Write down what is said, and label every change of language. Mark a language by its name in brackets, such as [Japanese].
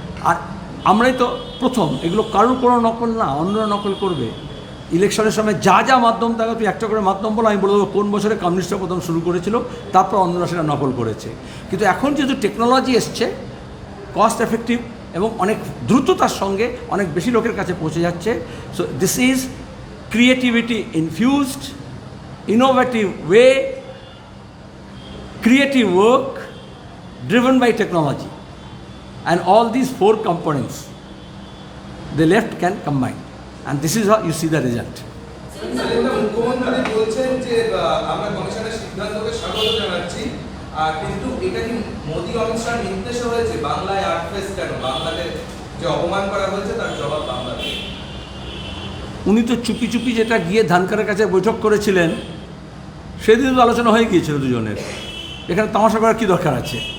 [Bangla] আর আমরাই তো প্রথম, এগুলো কারোর কোনো নকল না, অন্যরা নকল করবে। ইলেকশনের সময় যা যা মাধ্যম থাকে, তুই একটা করে মাধ্যম বলো, আমি বলে দেবো কোন বছরে কমিউনিস্টরা প্রথম শুরু করেছিল, তারপর অন্যরা সেটা নকল করেছে। কিন্তু এখন যেহেতু টেকনোলজি এসছে, [English] cost effective [Bangla] এবং অনেক দ্রুততার সঙ্গে অনেক বেশি লোকের কাছে পৌঁছে যাচ্ছে। [English] So this is creativity infused, innovative way, creative work driven by technology, and all these 4 components the left can combine, and this is how you see the result. [Bangla] মুখ্যমন্ত্রী বলছেন যে আমরা কমিশনের সিদ্ধান্তকে স্বাগত জানাচ্ছি, কিন্তু এটা কি মোদি অমিত শাহ নির্দেশে হয়েছে? বাংলায় আর্ট ফেস্ট কেন? বাংলাকে যে অপমান করা হয়েছে তার জবাব বাংলাতে। উনি তো চুপি চুপি যেটা গিয়ে ধানকারের কাছে বৈঠক করেছিলেন, সেদিন তো আলোচনা হয়ে গিয়েছিল দুজনের, এখানে তামাশা করার কী দরকার আছে?